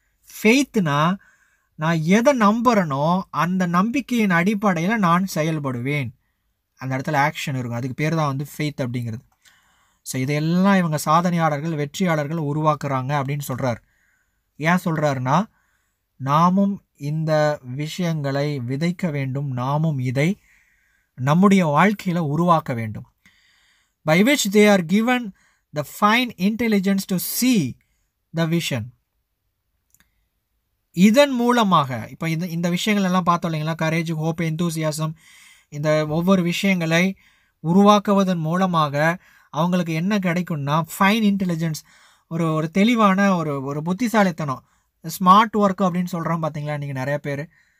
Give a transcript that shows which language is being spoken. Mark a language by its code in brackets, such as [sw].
[ta] ஃபெய்த்துனா நான் எதை நம்புகிறேனோ அந்த நம்பிக்கையின் அடிப்படையில் நான் செயல்படுவேன், அந்த இடத்துல ஆக்ஷன் இருக்கும், அதுக்கு பேர் தான் வந்து ஃபெய்த் அப்படிங்கிறது. ஸோ இதையெல்லாம் இவங்க சாதனையாளர்கள், வெற்றியாளர்கள் உருவாக்குறாங்க அப்படின்னு சொல்கிறார். ஏன் சொல்கிறாருன்னா, நாமும் இந்த விஷயங்களை விதைக்க வேண்டும், நாமும் இதை நம்முடைய வாழ்க்கையில் உருவாக்க வேண்டும். [en] by which they are given the fine intelligence to see the vision. [ta] இதன் மூலமாக இப்போ இந்த விஷயங்கள் எல்லாம் பார்த்தோம் இல்லைங்களா, கரேஜ், ஹோப், எந்தூசியாசம், இந்த ஒவ்வொரு விஷயங்களை உருவாக்குவதன் மூலமாக அவங்களுக்கு என்ன கிடைக்கும்னா ஃபைன் இன்டெலிஜென்ஸ், ஒரு தெளிவான ஒரு புத்திசாலித்தனம், ஸ்மார்ட் ஒர்க் அப்படின்னு சொல்கிறோம் பார்த்தீங்களா நீங்கள் நிறைய பேர்.